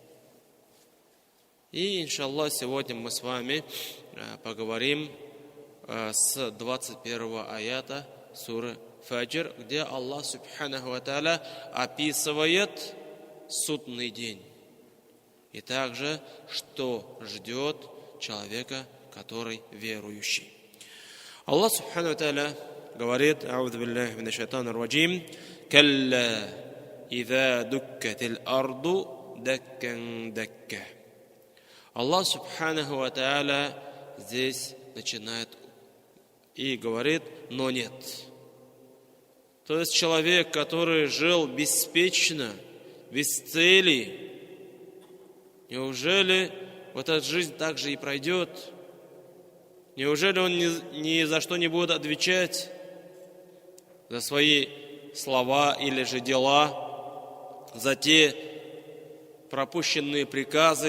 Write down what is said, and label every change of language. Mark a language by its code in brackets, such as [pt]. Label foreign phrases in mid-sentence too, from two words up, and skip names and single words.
[ru] И, иншаллах, сегодня мы с вами поговорим с 21 аята суры Фаджр, где Аллах [ar] سبحانه وتعالى [ru] описывает судный день. И также, что ждет человека, который верующий. [ar] Аллах سبحانه وتعالى говорит: «أعوذ بالله من الشيطان الرجيم كلا إذا دكت الأرض دكا دكا». [ru] Аллах [ar] سبحانه وتعالى [ru] здесь начинает и говорит: но нет. То есть человек, который жил беспечно, без цели, неужели вот эта жизнь так же и пройдет? Неужели он ни за что не будет отвечать за свои слова или же дела, за те пропущенные приказы?